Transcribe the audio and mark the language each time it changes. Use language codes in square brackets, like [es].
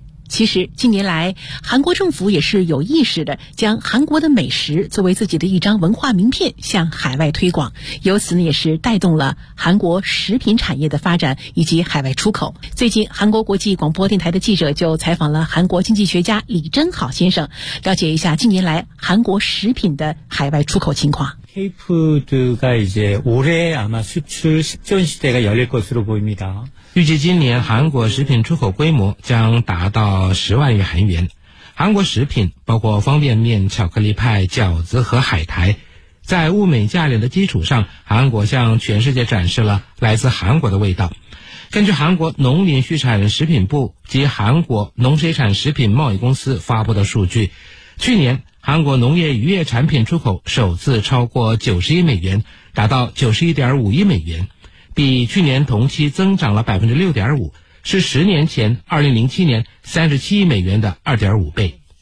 [zh] 其实近年来，韩国政府也是有意识的将韩国的美食作为自己的一张文化名片向海外推广，由此呢也是带动了韩国食品产业的发展以及海外出口。最近韩国国际广播电台的记者就采访了韩国经济学家李真好先生，了解一下近年来韩国食品的海外出口情况。 [ko] K-food 가이제올해아마수출10전시대가열릴것으로보입니다 [zh] 预计今年韩国食品出口规模将达到10万亿韩元。韩国食品包括方便面、巧克力派、饺子和海苔，在物美价廉的基础上，韩国向全世界展示了来自韩国的味道。根据韩国农林畜产食品部及韩国农水产食品贸易公司发布的数据，去年韩国农业渔业产品出口首次超过90亿美元，达到91.5亿美元，比去年同期增长了 6.5%， 是10年前2007年37亿美元的 2.5 倍。